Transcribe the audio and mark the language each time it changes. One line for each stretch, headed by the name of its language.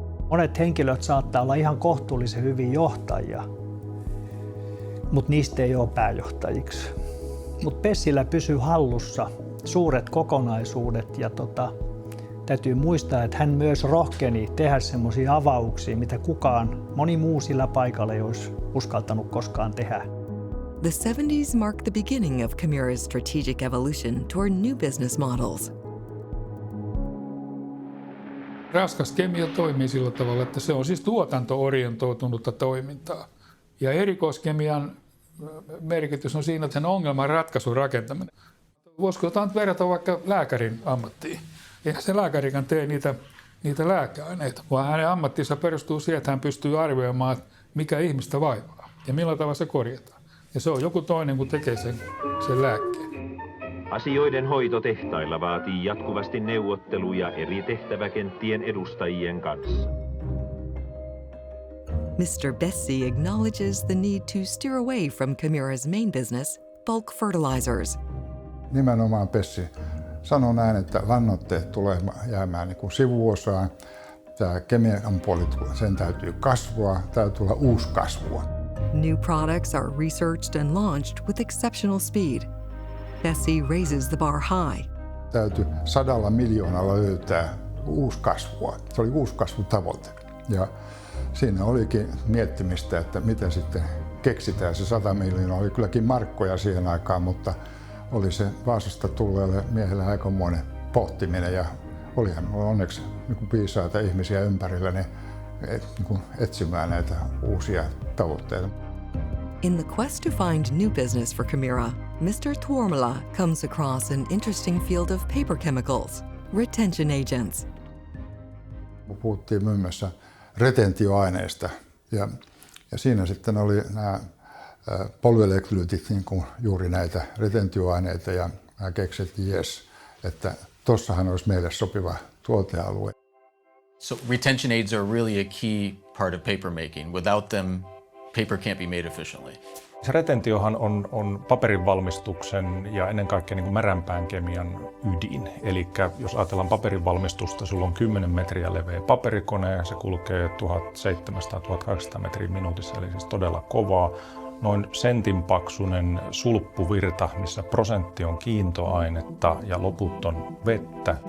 Finnish: Monet henkilöt saattaa olla ihan kohtuullisen hyvin johtajia, mutta niistä ei ole pääjohtajiksi. Mutta Bessillä pysyy hallussa suuret kokonaisuudet ja täytyy muistaa, että hän myös rohkeni tehdä semmoisia avauksia, mitä moni muu sillä paikalla ei olisi uskaltanut koskaan tehdä.
English: The 70s marked the beginning of KEMIRA's strategic evolution toward new business models.
Finnish: raskas kemia toimii sillä tavalla, että se on siis tuotanto-orientoitunutta toimintaa. Ja erikoiskemian merkitys on siinä, että sen ongelman ratkaisun rakentaminen. Voisiko jotain verrata vaikka lääkärin ammattiin? Eihän se lääkärikään tee niitä lääkeaineita, vaan hänen ammattinsa perustuu siihen, että hän pystyy arvioimaan, mikä ihmistä vaivaa ja millä tavalla se korjataan. Ja se on joku toinen, kun tekee sen lääkkeen. Asioiden hoito tehtailla vaatii jatkuvasti neuvotteluja eri tehtäväkenttien edustajien kanssa.
English: Mr. Bessi acknowledges the need to steer away from KEMIRA's main business bulk fertilizers.
Finnish: Nimenomaan Pessi sanoi näin, että lannoitteet tulee jäämään niin kuin sivuosaan. Tämä kemian puoli, sen täytyy kasvaa, täytyy olla uusi kasvua.
English: New products are researched and launched with exceptional speed. Pessi raises the bar high.
Finnish: Täytyy 100 miljoonalla löytää uusi kasvua. Se oli uusi kasvutavoite. Ja siinä olikin miettimistä, että miten sitten keksitään se 100 miljoonaa. Oli kylläkin markkoja siihen aikaan, mutta oli se Vaasasta tulleelle miehelle aikamoinen pohtiminen. Ja olihan minulla onneksi viisaita ihmisiä ympärillä ne etsimään näitä uusia tavoitteita.
English: In the quest to find new business for KEMIRA, Mr. Tuomala comes across an interesting field of paper chemicals, retention agents.
Finnish: Puhuttiin muun muassa retentioaineista ja siinä sitten oli nämä polyelektrolyytit, niin kuin juuri näitä retentioaineita, ja mä keksin, että jes, että tossahan olisi meille sopiva tuotealue.
English: So retention aids are really a key part of paper making. Without them, paper can't be made efficiently.
Finnish: Se retentiohan on paperin valmistuksen ja ennen kaikkea niin kuin märänpään kemian ydin. Eli jos ajatellaan paperin valmistusta, sulla on 10 metriä leveä paperikone ja se kulkee 1700-1800 metriä minuutissa, eli siis todella kovaa. Noin sentin paksunen sulppuvirta, missä prosentti on kiintoainetta ja loput on vettä.